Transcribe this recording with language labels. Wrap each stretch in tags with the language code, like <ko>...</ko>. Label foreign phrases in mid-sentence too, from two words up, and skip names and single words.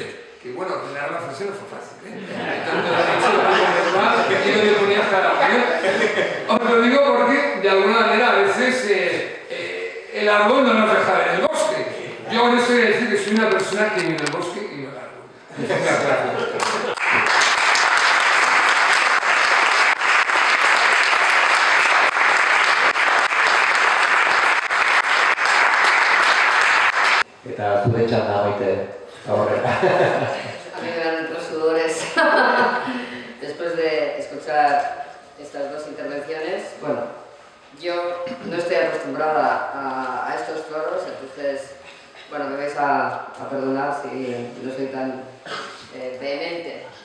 <es>Que bueno, ordenar la frase no fue fácil, ¿eh? Tanto derecho como normal, que yo me ponía hasta la ¿eh? Os lo digo porque, de alguna manera, a veces el árbol no nos deja ver el bosque. Yo con eso quiero decir que soy una persona que vive en el bosque y no el árbol. Muchas gracias.</es> <eu>Eta zure txanda baite aurrera.</eu> <es>A mí me dan otros sudores. Después de escuchar estas 2 intervenciones, bueno, yo no estoy acostumbrada a estos foros, entonces, bueno, me vais a perdonar si no soy tan vehemente.</es>